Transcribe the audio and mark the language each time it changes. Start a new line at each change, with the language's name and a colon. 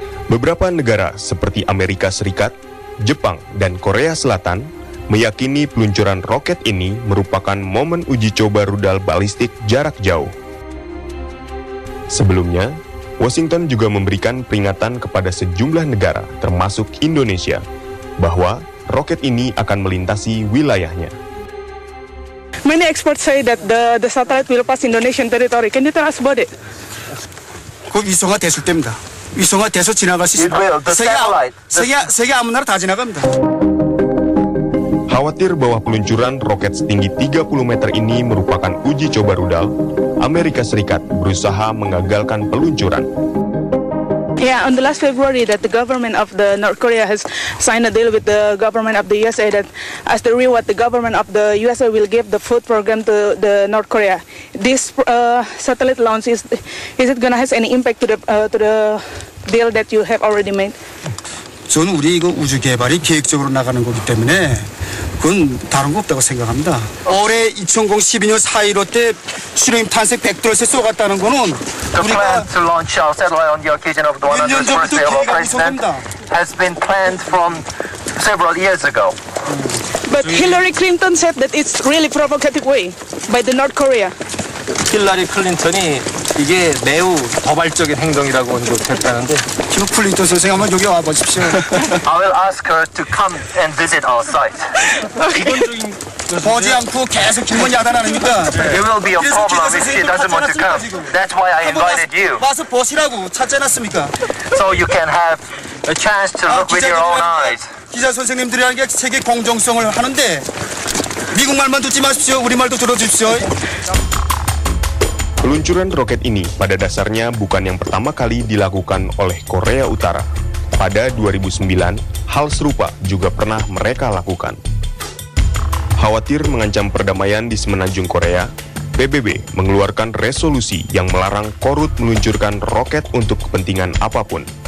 Indonesian: Beberapa negara seperti Amerika Serikat, Jepang, dan Korea Selatan meyakini peluncuran roket ini merupakan momen uji coba rudal balistik jarak jauh. Sebelumnya, Washington juga memberikan peringatan kepada sejumlah negara, termasuk Indonesia, bahwa roket ini akan melintasi wilayahnya.
English: Many experts say that the satellite will pass Indonesian territory. Can you tell us about it?
Korean: 그 위성화 됐을 때입니다. 위성화 돼서 지나갈 수 있습니다. 세계 아무 나라 다 지나갑니다.
Indonesian: Khawatir bahwa peluncuran roket setinggi 30 meter ini merupakan uji coba rudal, Amerika Serikat berusaha mengagalkan peluncuran.
English: Yeah, on the last February that the government of the North Korea has signed a deal with the government of the USA that as the reward the government of the USA will give the food program to the North Korea. This satellite launch is it gonna have any impact to the deal that you have already made?
Korean: 저는 우리 이거 우주 개발이 계획적으로 나가는 거기 때문에 그건 다른 거 없다고 생각합니다. 올해 2012년 4.15 때 수령 탄생 100돌세 쏘갔다는 거는 우리가
English: to launch our satellite on the occasion of the 100th birthday of our president has been planned from several years ago. But Hillary Clinton said that it's really provocative way by the North Korea.
Korean: 힐러리 클린턴이 이게 매우 도발적인 행동이라고 언급했다는데 지금 클린턴 선생 한번 여기 와 보십시오.
English: I will ask her to come and visit our site.
Korean: 보지 않고 계속 질문 야단하니까
English: It will be a problem if she doesn't want to come. That's why I invited you.
Korean: 와서 보시라고 찾지 않았습니까?
English: So you can have a chance to look with your own eyes.
Korean: 기자 선생님들이라는 게 세계 공정성을 하는데 미국 말만 듣지 마십시오. 우리 말도 들어주십시오.
Indonesian: Peluncuran roket ini pada dasarnya bukan yang pertama kali dilakukan oleh Korea Utara. Pada 2009, hal serupa juga pernah mereka lakukan. Khawatir mengancam perdamaian di semenanjung Korea, PBB mengeluarkan resolusi yang melarang Korut meluncurkan roket untuk kepentingan apapun.